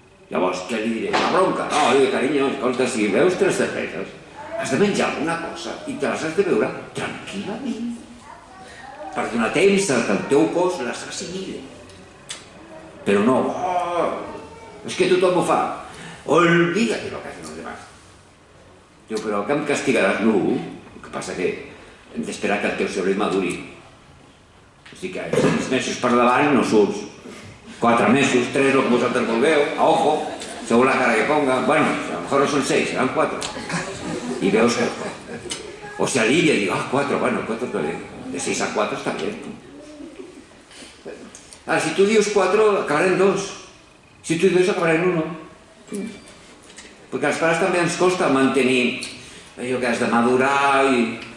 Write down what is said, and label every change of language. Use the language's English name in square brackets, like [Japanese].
[Catalan] Llavors, què li diré? La bronca? No, li diré, carinyo, escolta, si veus 3 cerveses, has de menjar alguna cosa i te les has de beure tranquil·lament per donar temps que el teu cos les assimile. Però no, és que tothom ho fa. [Spanish] Olvídate lo que hacen los demás. [Catalan] Diu, però que em castigaràs? No, el que passa que hem d'esperar que el teu cervell maduri. Així que 6 mesos per davant no surts. 4 mesos, 3, el que vosaltres vulgueu, [Spanish] a ojo, [Catalan] segons la cara que ponga. [Spanish] Bueno, a lo mejor [Catalan] no són 6, seran 4. I veus que... [Spanish] O se alivia [Catalan] i diu, 4, bueno, 4 està bé. De 6 a 4 està bé. Ara, si tu dius 4, acabarà en 2. Si tu dius 2, acabarà en 1. Perquè als pares també ens costa mantenir allò que has de madurar i...